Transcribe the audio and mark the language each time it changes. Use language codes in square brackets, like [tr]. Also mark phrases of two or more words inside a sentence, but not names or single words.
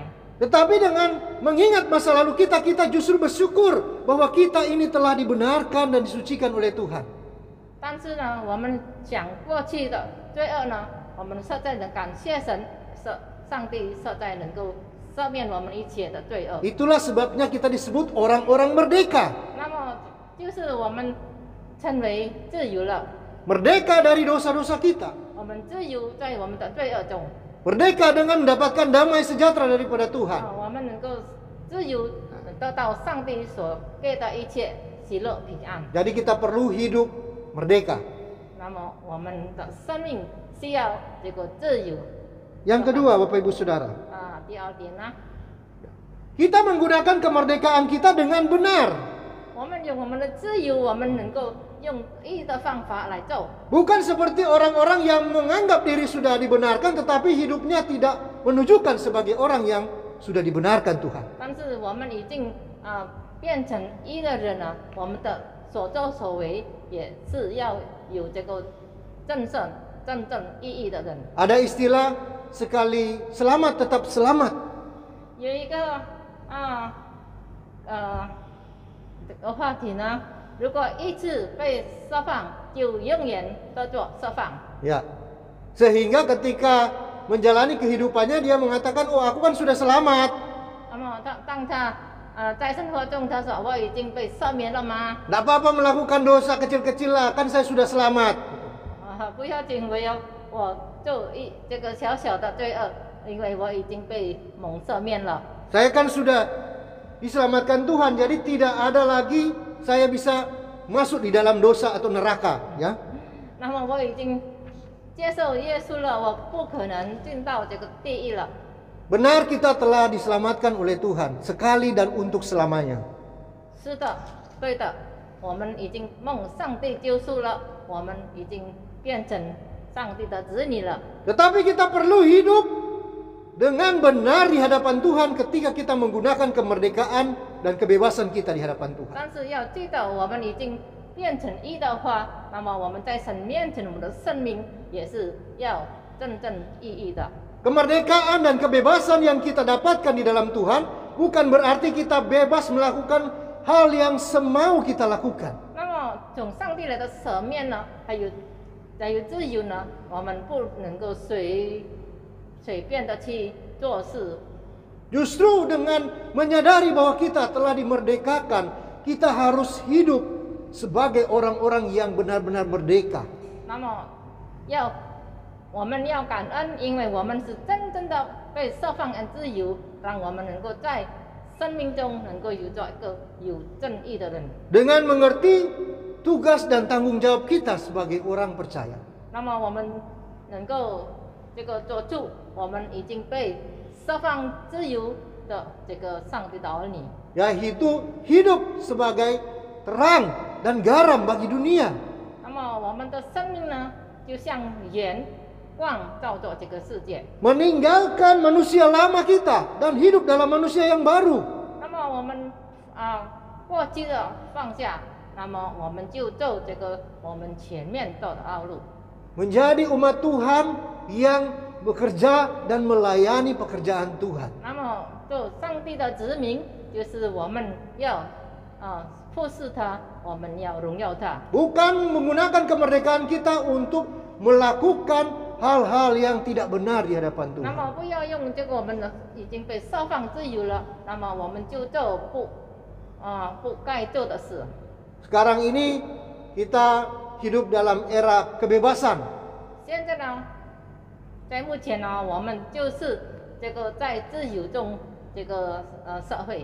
[id] Tetapi dengan mengingat masa lalu kita, kita justru bersyukur bahwa kita ini telah dibenarkan dan disucikan oleh Tuhan. [zh] 但是呢，我们想过去的罪恶呢，我们实在能感谢神，上帝实在能够赦免我们一切的罪恶。 [id] Itulah sebabnya kita disebut orang-orang merdeka. [zh] 那么就是我们称为自由了， [id] Merdeka dari dosa-dosa kita. [zh] 我们自由在我们的罪恶中。 [id] Merdeka dengan mendapatkan damai sejahtera daripada Tuhan. [zh] 我们能够自由得到上帝所给的一切喜乐平安。 [id] Jadi kita perlu hidup merdeka. [zh] 那么我们的生命需要这个自由。 [id] Yang kedua, Bapak Ibu Saudara, [zh] 第二点呢， [id] kita menggunakan kemerdekaan kita dengan benar. [zh] 我们用我们的自由，我们能够用义的方法来做。 [id] Bukan seperti orang-orang yang menganggap diri sudah dibenarkan tetapi hidupnya tidak menunjukkan sebagai orang yang sudah dibenarkan Tuhan. [zh] 但是我们已经变成义的人了，我们的所作所为也是要有这个真正意义的人。 [id] Ada istilah sekali selamat tetap selamat. [zh] 有一个这个话题呢，如果一次被释放，就永远都做释放。 [id] Ya. Sehingga ketika menjalani kehidupannya dia mengatakan, "Oh, aku kan sudah selamat." [zh] 那么当他在生活中他说我已经被赦免了吗？ [id] Tidak apa-apa melakukan dosa kecil-kecil lah, kan saya sudah selamat. [zh] 不要紧，我这个小小的罪恶，因为我已经被蒙赦免了。 [id] Saya kan sudah diselamatkan Tuhan, jadi tidak ada lagi saya bisa masuk di dalam dosa atau neraka, ya. [zh] 那么我已经接受耶稣了，我不可能进到这个地狱了。 [id] Benar kita telah diselamatkan oleh Tuhan sekali dan untuk selamanya. [zh] 是的，对的，我们已经蒙上帝救赎了，我们已经变成上帝的子女了。 [id] Tetapi kita perlu hidup dengan benar di hadapan Tuhan ketika kita menggunakan kemerdekaan dan kebebasan kita di hadapan Tuhan. [zh] 但是要记得，我们已经变成义的话，那么我们在神面前，我们的生命也是要真正意义的。 [id] Kemerdekaan dan kebebasan yang kita dapatkan di dalam Tuhan bukan berarti kita bebas melakukan hal yang semau kita lakukan. [zh] 那么从上帝来的舍面呢，还有自由呢，我们不能够随便的去做事。 [id] Justru dengan menyadari bahwa kita telah dimerdekakan, kita harus hidup sebagai orang-orang yang benar-benar merdeka. [zh] 那么我们要感恩，因为我们是真正的被释放和自由，让我们能够在生命中能够有做一个有正义的人。 [id] Dengan mengerti tugas dan tanggung jawab kita sebagai orang percaya. [zh] 那么我们能够这个做主，我们已经被释放自由的这个上帝的儿女。 [id] Yaitu hidup sebagai terang dan garam bagi dunia. [zh] 那么我们的生命呢，就像盐光照着这个世界。 [id] Meninggalkan manusia lama kita dan hidup dalam manusia yang baru. [zh] 那么我们过去的放下，那么我们就走这个我们前面走的道路。 [id] Menjadi umat Tuhan yang bekerja dan melayani pekerjaan Tuhan. [zh] 那么做上帝的子民，就是我们要服侍他，我们要荣耀他。 [id] Bukan menggunakan kemerdekaan kita untuk melakukan hal-hal yang tidak benar di hadapan [zh] 那 [id] Tuhan. [zh] 么不要用这个我们已经被释放自由了，那么我们就做不该做的事。 [id] Sekarang ini kita hidup dalam era kebebasan. [zh] 现在呢，在目前呢，我们就是这个在自由中这个社会，